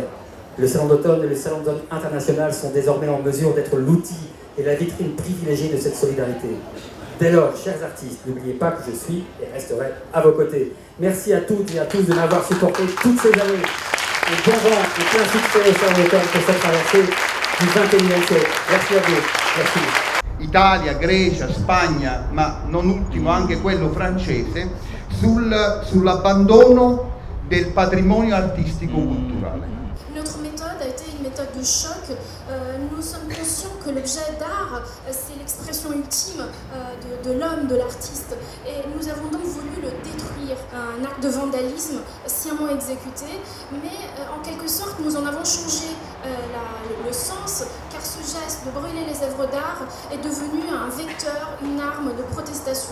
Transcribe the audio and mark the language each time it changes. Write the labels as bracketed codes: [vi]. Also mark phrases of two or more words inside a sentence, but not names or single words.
[fr] Le Salon d'automne et le Salon d'automne international sont désormais en mesure d'être l'outil et la vitrine privilégiée de cette solidarité. Dès lors, chers artistes, n'oubliez pas que je suis et resterai à vos côtés. Merci à toutes et à tous de m'avoir supporté toutes ces années. Et bon vent et plein succès au Salon d'automne pour cette traversée du XXIe siècle. Merci à vous. Merci. [it] Italia, Grecia, Spagna, ma non ultimo anche quello francese, sull'abbandono del patrimonio artistico-culturale. [fr] Notre méthode a été une méthode de choc. Nous sommes conscients que l'objet d'art, c'est l'expression ultime de l'homme, de l'artiste. Et nous avons donc voulu le détruire. Un acte de vandalisme sciemment exécuté, mais en quelque sorte, nous en avons changé le sens, car ce geste de brûler les œuvres d'art est devenu un vecteur, une arme de protestation.